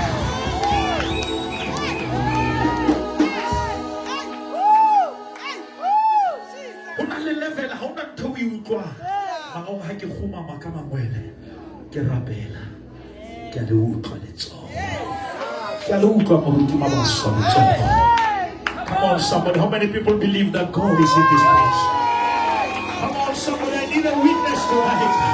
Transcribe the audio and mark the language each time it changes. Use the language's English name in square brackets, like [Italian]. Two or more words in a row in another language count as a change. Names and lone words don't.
[Northern Sotho] Ha ke khumama ka mangwele ke rapela ke le utlwa letsogo ke le utlwa moruti mabaso letsogo. [English] Come on somebody, how many people believe that God is in this place? Come on somebody, I need a witness tonight.